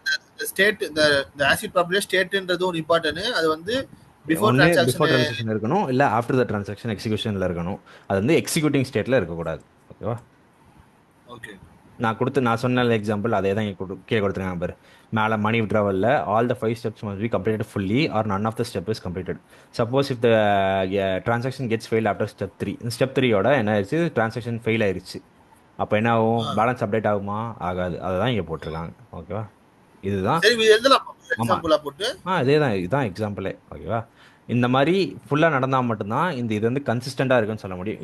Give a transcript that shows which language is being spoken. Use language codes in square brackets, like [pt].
[ta] இந்த ஸ்டேட் இந்த acid property ஸ்டேட்ன்றது ஒரு இம்பார்ட்டன்ட். அது வந்து பிஃபோர் ஒன்று பிஃபோர் டிரான்சாக்ஷன். ட்ரான்சாக்ஷன் இருக்கணும், இல்லை ஆஃப்டர் த ட்ரான்சாக்ஷன் எக்ஸிக்யூஷனில் இருக்கணும். அது வந்து எக்ஸிக்யூட்டிங் ஸ்டேட்டில் இருக்கக்கூடாது. ஓகேவா? ஓகே. நான் சொன்ன எக்ஸாம்பிள் அதே தான் இங்கே கீழே கொடுத்துருக்காங்க பாரு. [en] மேலே மணி விட்ராவலில் all the 5 steps must be completed fully or none of the step is completed. Suppose if the transaction gets failed after step 3. [ta] Step 3யோட என்ன ஆயிடுச்சு, டிரான்சாக்ஷன் ஃபெயில் ஆயிருச்சு. அப்போ என்ன ஆகும், பேலன்ஸ் அப்டேட் ஆகுமா? ஆகாது. அதை தான் இங்கே போட்டிருக்காங்க. ஓகேவா? இதுதான். சரி, இது எழுதலாம் ஆமாம். எக்ஸாம்பிளா போட்டு. இதே தான், இதுதான் எக்ஸாம்பிளே. ஓகேவா? இந்த மாதிரி ஃபுல்லாக நடந்தால் மட்டும்தான் இது வந்து கன்சிஸ்டண்டாக இருக்குன்னு சொல்ல முடியும்.